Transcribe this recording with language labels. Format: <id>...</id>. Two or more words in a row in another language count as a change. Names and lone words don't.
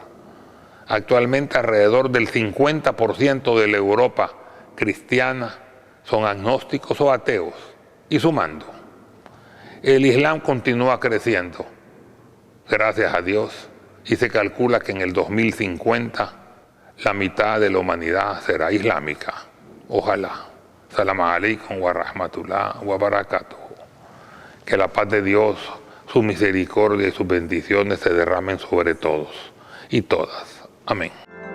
<es>Actualmente alrededor del 50% de la Europa cristiana son agnósticos o ateos, y sumando. El Islam continúa creciendo, gracias a Dios, y se calcula que en el 2050 la mitad de la humanidad será islámica. Ojalá.</es> <ar>سلام عليكم ورحمة الله وبركاته.</ar> <es>Que la paz de Dios, su misericordia y sus bendiciones se derramen sobre todos y todas. Amén.</es>